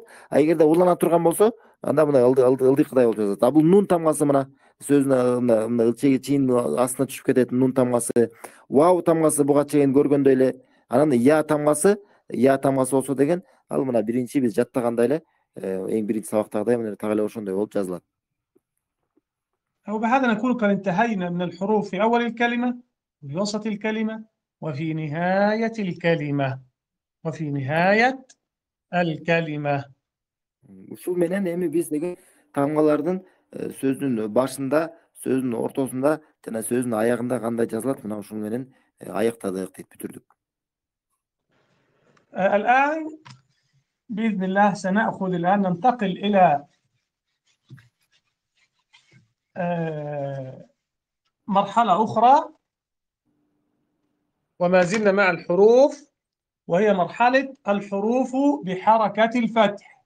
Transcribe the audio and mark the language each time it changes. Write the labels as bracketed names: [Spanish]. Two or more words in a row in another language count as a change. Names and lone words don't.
[Kyrgyz] А эгерде улана турган болсо, анда мына ылдыйкыдай болуп жазылат. А бул нун тамгасы мына сөздүн чейин астына түшүп кетет, нун тамгасы. Вау тамгасы буга чейин көргөндөй эле. Анан я тамгасы болсо деген ал мына биринчи биз жаттагандай эле, эң биринчи сабактагыдай мына так эле ошондой болуп жазылат. [Arabic] وبهذا نكون قد انتهينا من الحروف في أول الكلمة وفي وسط الكلمة وفي نهاية الكلمة. [Kyrgyz] Ушул менен эми биз деген тамгалардын сөздүн башында, сөздүн ортосунда жана сөздүн аягында кандай жазылат, мына ушул менен аяктадык дейт, бүтүрдүк. [Arabic] الآن بإذن الله سنأخذ الآن ننتقل إلى مرحلة أخرى وما زلنا مع الحروف، وهي مرحلة الحروف بحركة الفتح.